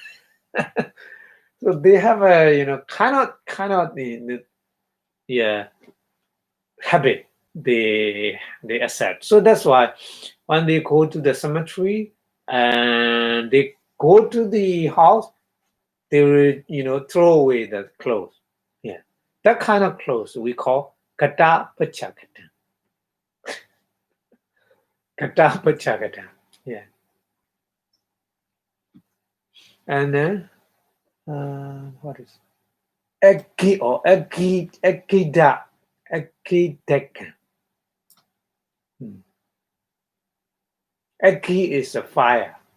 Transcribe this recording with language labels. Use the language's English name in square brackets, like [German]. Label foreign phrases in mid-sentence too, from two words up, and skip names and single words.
[English] So they have a kind of the habit they accept. So that's why when they go to the cemetery, and they go to the house, they will, throw away the clothes. Yeah. That kind of clothes we call kata pachakata. Kata pachakata. Yeah. And then, what is Eki or Ekida. Ekideka. Eki is a fire.